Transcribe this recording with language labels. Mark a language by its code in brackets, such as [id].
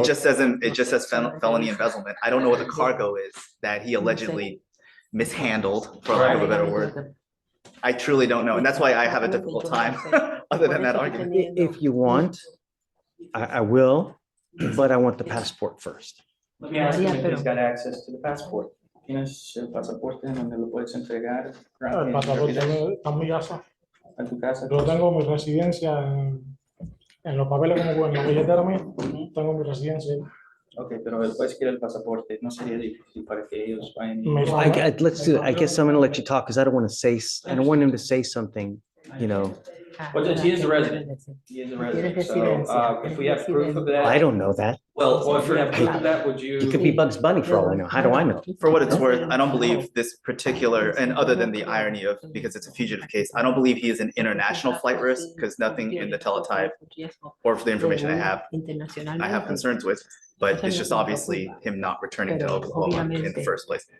[en] It just says felony embezzlement. I don't know what the cargo is that he allegedly mishandled, for lack of a better word. I truly don't know, and that's why I have a difficult time, other than that argument. If you want, I will, but I want the passport first. Let me ask him if he's got access to the passport. [es] ¿Tienes el pasaporte en donde lo puedes entregar? El pasaporte está en mi casa. A tu casa. Yo tengo mi residencia en los papeles como en la billetera mía. Tengo mi residencia. Ok, pero después quiere el pasaporte. No sería difícil para que ellos vayan. [en] Let's do it. I guess I'm gonna let you talk because I don't want to say, I don't want him to say something, Well, he is a resident. He is a resident. So if we have proof of that. I don't know that. Well, if we have proof of that, would you? He could be Bugs Bunny for all I know. How do I know? For what it's worth, I don't believe this particular, and other than the irony of, because it's a fugitive case, I don't believe he is an international flight risk, because nothing in the teletype or for the information I have concerns with, but it's just obviously him not returning to Oklahoma in the first place.